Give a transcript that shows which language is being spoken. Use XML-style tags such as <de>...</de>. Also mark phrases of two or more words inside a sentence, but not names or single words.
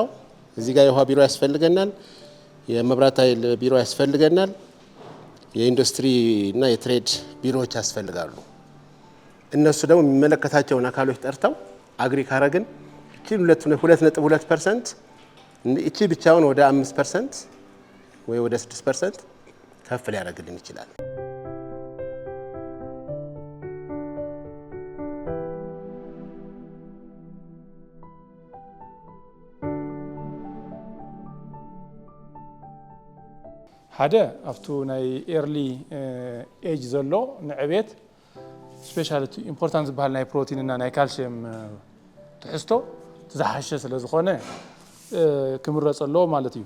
<am>እዚህ ጋር የውሃ ቢሮ ያስፈልገናል፣ የመብራት ኃይል ቢሮ ያስፈልገናል፣ የኢንዱስትሪ እና የትሬድ ቢሮዎች ያስፈልጋሉ። እነሱ ደግሞ የሚመለከታቸውን አካሎች ጠርተው አግሪ ካረግን እቺ 2.2% እቺ ብቻውን ወደ 5% ወይ ወደ 6% ከፍ ሊያደርግልን ይችላል።</am> <ti>ሓደ ኣብቱ ናይ</ti> <en>early age</en> <ti>ዘሎ ንዕቤት</ti> <en>specialty important</en> <ti>ዝበሃል ናይ ፕሮቲን እና ናይ ካልሲየም ትሕዝቶ ዝሓሸ ስለ ዝኾነ ክምረፅ ኣለዎ ማለት እዩ።</ti>